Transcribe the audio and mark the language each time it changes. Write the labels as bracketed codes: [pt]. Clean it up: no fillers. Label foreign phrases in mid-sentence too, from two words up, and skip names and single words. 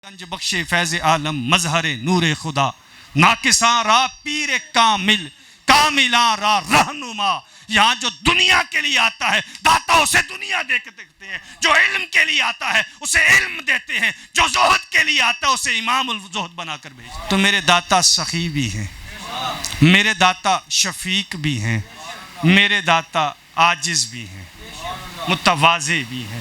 [fa] گنج بخش فیض عالم مظہر نور خدا ناقصاں را پیر کامل کاملاں را رہنما. [ur] یہاں جو دنیا کے لیے آتا ہے داتا اسے دنیا دیکھتے ہیں، جو علم کے لیے آتا ہے اسے علم دیتے ہیں، جو زہد کے لیے آتا ہے اسے امام الزہد بنا کر بھیجتے. تو میرے داتا سخی بھی ہیں، میرے داتا شفیق بھی ہیں، میرے داتا عاجز بھی ہیں، متواضع بھی ہیں.